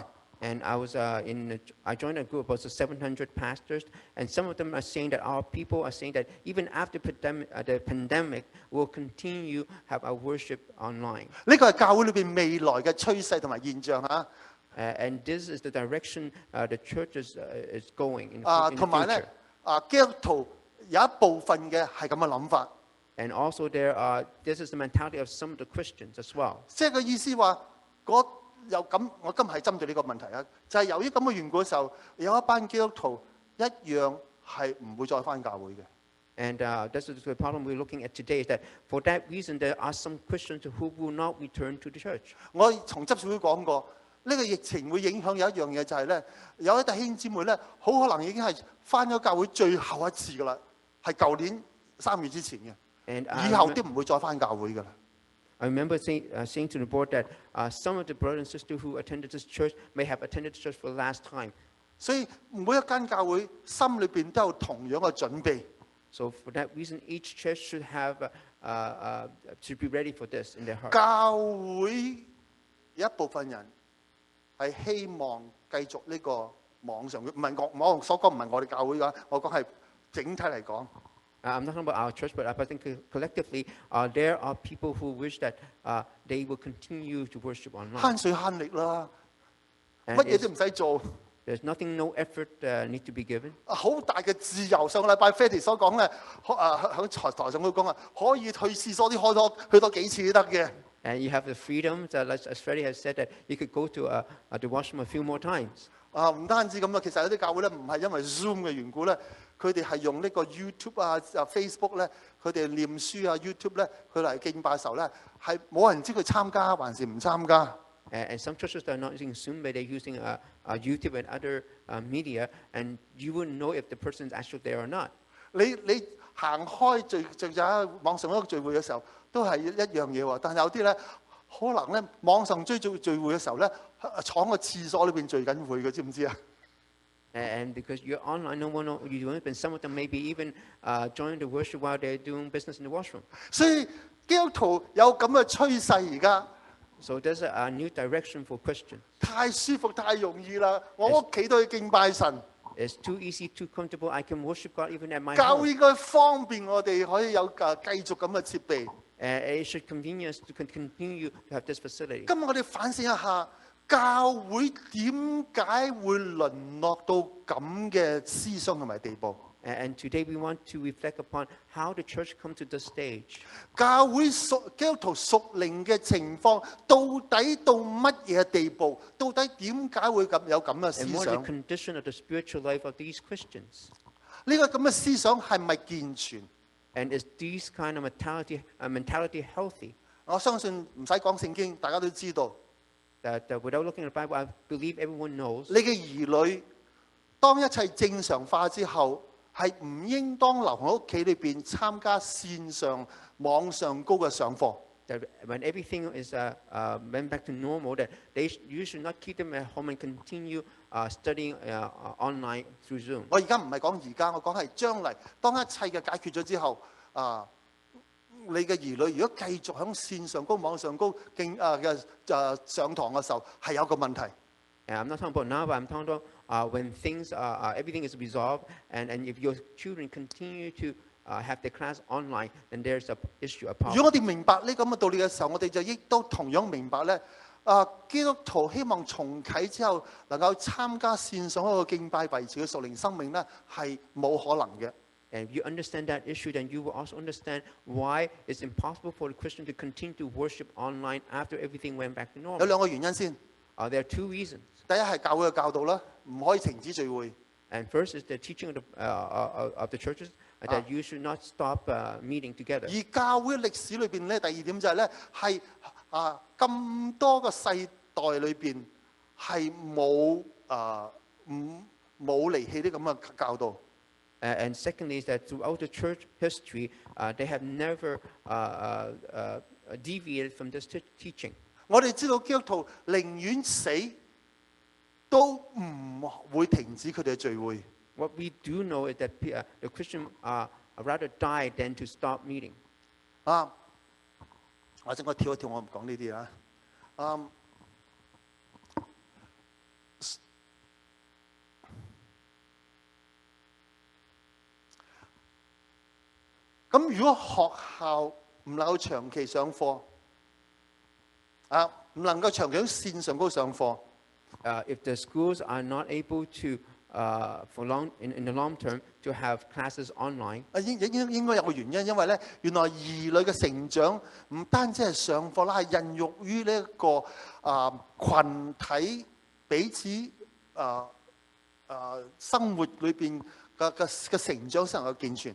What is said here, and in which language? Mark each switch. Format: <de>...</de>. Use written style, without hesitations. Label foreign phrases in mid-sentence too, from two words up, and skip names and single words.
<en>And I joined a group of about 700 pastors, and some of them are saying that our people are saying that even after the pandemic, we'll continue have our worship online.</en> <yue>呢個係教會裏邊未來嘅趨勢同埋現象嚇。</yue> <en>And this is the direction the church is going in, in</en> <yue>同</yue> <en>the</en> <yue>埋咧</yue> <en>future.</en> <yue>基督徒有一部分嘅係咁嘅諗法，</yue> <en>And also this is the mentality of some of the Christians as well.</en> <yue>即係個意思話，我今日係針對呢個問題啊，就係由於咁嘅緣故嘅時候，有一班基督徒一樣係唔會再返教會嘅。</yue> <en>And this is the problem we're looking at today, is that for that reason, there are some Christians who will not return to the church.</en> <yue>我從執事會講過，呢個疫情會影響有一樣嘢就係咧，有啲弟兄姊妹咧，好可能已經係返咗教會最後一次噶啦，係舊年3月之前嘅，</yue> <en>And</en> <yue>以後都唔會再返教會噶啦。</yue> <en>I remember saying to the board that some of the brothers and sisters who attended this church may have attended the church for the last time.</en> <yue>所以每一間教會心裏邊都有同樣嘅準備。</yue> <en>So for that reason, each church should have should be ready for this in their heart.</en> <yue>教會有一部分人係希望繼續呢個網上，唔係我所講唔係我哋教會㗎，我講係整體嚟講。</yue> <en>I'm not talking about our church, but I think collectively, there are people who wish that they will continue to worship online.</en> <yue>慳水慳力啦，</yue> <en>And</en> <yue>乜嘢都唔使做，</yue> <en>there's nothing, no effort need to be given.</en> <yue>好大嘅自由。上個禮拜 Fatty 所講咧，喺台上佢講啊，可以去廁所啲去多幾次都得嘅。</yue> <en>And you have the freedom, as Freddie has said, that you could go to the washroom a few more times.</en> <yue>唔單止咁啊，其實有啲教會咧唔係因為 Zoom 嘅緣故咧，佢哋係用呢個 YouTube Facebook 咧，佢哋念書YouTube 咧，佢嚟敬拜嘅時候咧，係冇人知佢參加還是唔參加。</yue> <en>And some churches are not using Zoom, but they're using YouTube and other media, and you wouldn't know if the person is actually there or not.</en> <yue>你行開喺網上一個聚會嘅時候，都係一樣嘢喎。但係有啲咧，可能咧網上聚會嘅時候咧，闖個廁所裏邊聚緊會嘅，知唔知啊？</yue> <en>And because you're online, no one knows you don't. And some of them maybe even join the worship while they're doing business in the washroom.</en> <yue>所以基督徒有咁嘅趨勢而家。</yue> <en>So there's a new direction for Christians.</en> <yue>太舒服太容易啦！我屋企都去敬拜神。</yue> <en>It's too easy, too comfortable. I can worship God even at my</en> <yue>教</yue> <en>home.</en> <yue>會應該方便我哋可以有繼續咁嘅設備。</yue> <en>It should convene us to continue to have this facility.</en> <yue>今日我哋反省一下，教會點解會淪落到咁嘅思想同埋地步？</yue> <en>And today we want to reflect upon how the church come to this stage.</en> <yue>教會基督徒屬靈嘅情況到底到乜嘢地步？到底點解會有咁嘅思</yue> <en>And what is</en> <yue>想？</yue> <en>the condition of the spiritual life of these Christians?</en> <yue>呢個咁嘅思想係咪健全？</yue> <en>And is this kind of mentality healthy?</en> <yue>我相信唔使講聖經，大家都知道。</yue> <en>That without looking at the Bible, I believe everyone knows.</en> <yue>你嘅兒女當一切正常化之後，係唔應當留喺屋企裏邊參加線上網上高嘅上課。</yue> <en>That when everything is went back to normal, that you should not keep them at home and continue studying online through Zoom.</en> <yue>我而家唔係講而家，我講係將嚟。當一切嘅解決咗之後，你嘅兒女如果繼續喺線上高、網上高上堂嘅時候，係有個問題。</yue> <en>And I'm not talking about now, but I'm talking about when things everything is resolved, and if your children continue to have their class online, then there's an issue, a</en> <yue>如果</yue> <en>problem.</en> <yue>我哋明白呢咁嘅道理嘅時候，我哋就亦都同樣明白咧。基督徒希望重啟之後能夠參加線上嗰個敬拜維持嘅屬靈生命咧，係冇可能嘅。</yue> <en>And if you understand that issue, then you will also understand why it's impossible for the Christian to continue to worship online after everything went back to</en> <yue>有</yue> <en>normal.</en> <yue>兩個原因先。</yue> <en>There are two reasons.</en> <yue>第一係教會嘅教導啦，唔可以停止聚會。</yue> <en>And first is the teaching of the churches that you should not stop meeting together.</en> <yue>而教會歷史裏邊咧，第二點就係咧，係咁多個世代代裏邊係冇冇離棄啲咁嘅教導。</yue> <en>And secondly, is that throughout the church history, they have never deviated from this teaching.</en> <yue>我哋知道基督徒寧願死都唔會停止佢哋嘅聚會。</yue> <en>What we do know is that the Christian rather die than to stop meeting.</en> <yue>或者我跳一跳，我唔講呢啲啦。咁如果學校唔能夠長期上課，唔能夠長期喺線上高上課，</yue> <en>If the schools are not able to, in the long term, to have classes online,</en> <yue>應該有個原因，因為咧原來兒女嘅成長唔單止係上課啦，係孕育於呢一個群體彼此生活裏邊嘅成長先能夠健全。</yue>